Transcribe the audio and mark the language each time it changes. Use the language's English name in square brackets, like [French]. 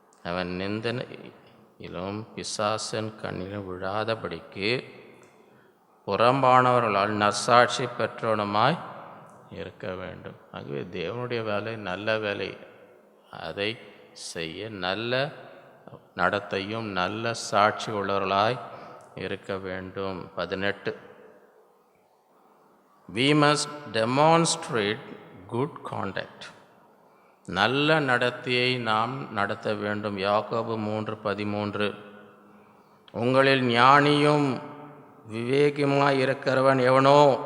[Tamil] அவன் நிந்தனையிலும் பிசாசன் கண்ணிலும் விழாதபடிக்கு புறம்பானவர்களால் நற்சாட்சி பெற்றவனுமாய் இருக்க வேண்டும். ஆகவே தேவனுடைய வேலை நல்ல வேலை, அதை செய்ய நல்ல நடத்தையும் நல்ல சாட்சி உள்ளவர்களாய் இருக்க வேண்டும். [English] 18 We must demonstrate good conduct. [Tamil] நல்ல நடத்தையை நாம் நடத்த வேண்டும். யாக்கோபு 3:13 உங்களில் ஞானியும் விவேகமாக இருக்கிறவன் எவனோ.